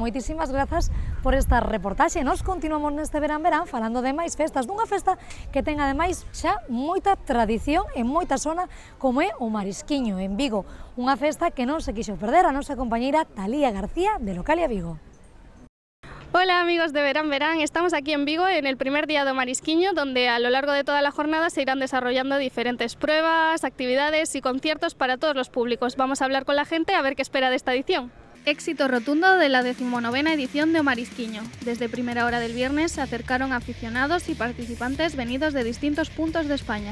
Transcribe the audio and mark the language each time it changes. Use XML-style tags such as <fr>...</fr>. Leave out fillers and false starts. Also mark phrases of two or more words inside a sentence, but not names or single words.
<gl>Moitísimas grazas por esta reportaxe. Nos continuamos neste verán falando de máis festas, dunha festa que ten ademais xa moita tradición en moita zona como é o Marisquiño en Vigo, unha festa que non se quixo perder a nosa compañeira Talía García de Localia Vigo.</gl> <es>Hola amigos de Verán Verán, estamos aquí en Vigo en el primer día do Marisquiño, donde a lo largo de toda la jornada se irán desarrollando diferentes pruebas, actividades y conciertos para todos los públicos. Vamos a hablar con la gente a ver qué espera de esta edición. Éxito rotundo de la 19ª edición de O Marisquiño. Desde primera hora del viernes se acercaron aficionados y participantes venidos de distintos puntos de España.</es>